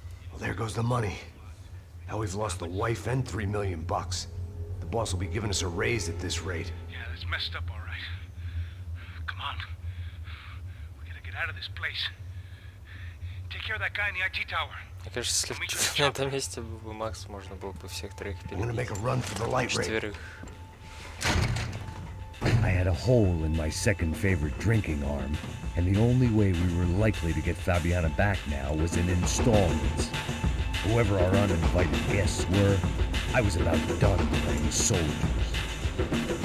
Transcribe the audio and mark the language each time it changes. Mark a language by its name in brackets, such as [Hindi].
[English] Well, there goes the money. Now we've lost the wife and $3 million. The boss will be giving us a raise at this rate. Yeah, that's messed up, all right. Come on. We gotta get out of this place. Take care of that guy in the IT tower. [Russian] Мне кажется, если на этом месте был бы Макс, можно было бы всех троих перебить. Четверых. [English] I had a hole in my second favorite drinking arm, and the only way we were likely to get Fabiana back now was in installments. Whoever our uninvited guests were, I was about done playing soldiers.